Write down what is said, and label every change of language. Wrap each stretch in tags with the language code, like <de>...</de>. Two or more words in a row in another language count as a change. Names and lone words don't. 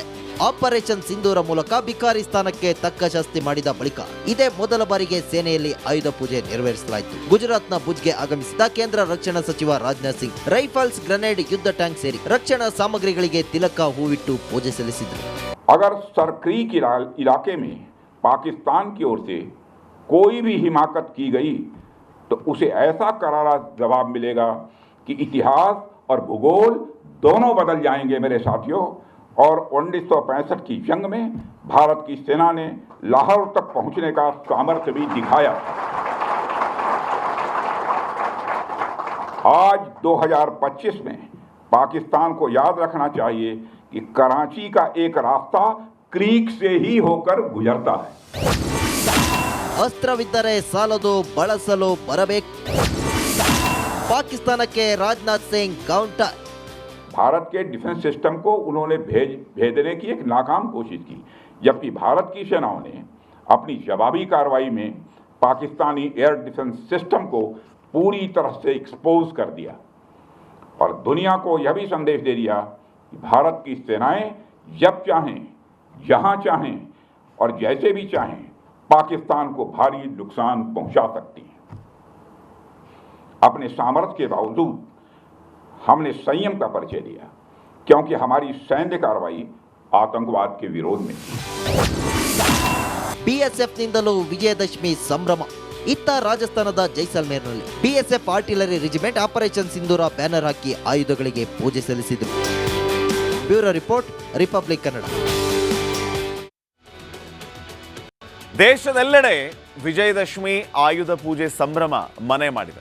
<kn>ಆಪರೇಷನ್ ಸಿಂಧೂರ ಮೂಲಕ ಬಿಕಾರಿಸ್ತಾನಕ್ಕೆ ತಕ್ಕ ಶಾಸ್ತಿ ಮಾಡಿದ ಬಳಿಕ ಇದೇ ಮೊದಲ ಬಾರಿಗೆ ಸೇನೆಯಲ್ಲಿ ಆಯುಧ ಪೂಜೆ ನೆರವೇರಿಸಲಾಯಿತು. ಗುಜರಾತ್ನ ಭುಜ್ಗೆ ಆಗಮಿಸಿದ ಕೇಂದ್ರ ರಕ್ಷಣಾ ಸಚಿವ ರಾಜನಾಥ್ ಸಿಂಗ್ ರೈಫಲ್ಸ್, ಗ್ರೆನೇಡ್, ಯುದ್ಧ ಟ್ಯಾಂಕ್ ಸೇರಿ ರಕ್ಷಣಾ ಸಾಮಗ್ರಿಗಳಿಗೆ ತಿಲಕ ಹೂವಿಟ್ಟು ಪೂಜೆ ಸಲ್ಲಿಸಿದರು.</kn> <hi>अगर सरक्रीक इलाके में पाकिस्तान की ओर से कोई भी हिमाकत की गई तो उसे ऐसा करारा जवाब मिलेगा कि इतिहास और भूगोल दोनों बदल जाएंगे मेरे साथियों। और 1965 की जंग में भारत की सेना ने लाहौर तक पहुंचने का सामर्थ्य भी दिखाया। आज 2025 में पाकिस्तान को याद रखना चाहिए कि कराची का एक रास्ता क्रीक से ही होकर गुजरता है।</hi> <kn>ಅಸ್ತ್ರವಿದ್ದರೆ ಸಾಲದು, ಬಳಸಲು ಬರಬೇಕು. ಪಾಕಿಸ್ತಾನಕ್ಕೆ ರಾಜನಾಥ್ ಸಿಂಗ್ ಕೌಂಟರ್.</kn> <hi>भारत के</hi> <en>defence system</en> <hi>को उन्होंने भेजने की एक नाकाम कोशिश की, जबकि भारत की सेनाओं ने अपनी जवाबी कार्रवाई में पाकिस्तानी</hi> <en>air defence system</en> <hi>को पूरी तरह से एक्सपोज कर दिया और दुनिया को यह भी संदेश दे दिया कि भारत की सेनाएं जब चाहें, जहां चाहें और जैसे भी चाहें पाकिस्तान को भारी नुकसान पहुंचा सकती हैं। अपने सामर्थ्य के बावजूद हमने संयम का परिचय दिया, क्योंकि हमारी सैन्य कार्रवाई आतंकवाद के विरोध में थी।</hi> <kn>ಬಿಎಸ್ಎಫ್ನಿಂದಲೂ ವಿಜಯದಶಮಿ ಸಂಭ್ರಮ. ಇತ್ತ ರಾಜಸ್ಥಾನದ ಜೈಸಲ್ಮೇರ್ನಲ್ಲಿ ಬಿಎಸ್ಎಫ್</kn> <en>artillery regiment</en> <kn>ಆಪರೇಷನ್ ಸಿಂಧೂರ ಬ್ಯಾನರ್ ಹಾಕಿ ಆಯುಧಗಳಿಗೆ ಪೂಜೆ ಸಲ್ಲಿಸಿದರು.</kn> <en>bureau report,</en> <kn>ರಿಪಬ್ಲಿಕ್ ಕನ್ನಡ. ದೇಶದೆಲ್ಲೆಡೆ ವಿಜಯದಶಮಿ ಆಯುಧ ಪೂಜೆ ಸಂಭ್ರಮ ಮನೆ ಮಾಡಿದೆ.</kn>